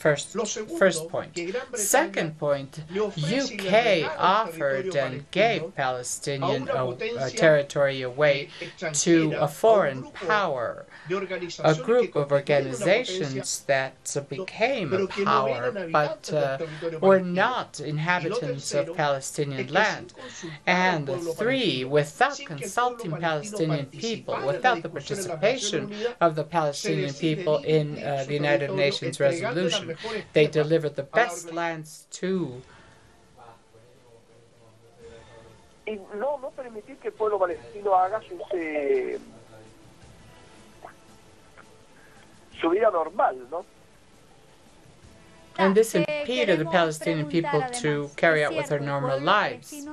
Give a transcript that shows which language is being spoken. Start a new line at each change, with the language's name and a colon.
English: First point. Second point, UK offered and gave Palestinian territory away to a foreign power, a group of organizations that became a power but were not inhabitants of Palestinian land. And three, without consulting Palestinian people, without the participation of the Palestinian people in the United Nations resolution, they delivered the best lands to
Spanish: no permitir que el pueblo palestino haga su vida normal, ¿no?
English: And this impeded the Palestinian people to carry out with their normal lives.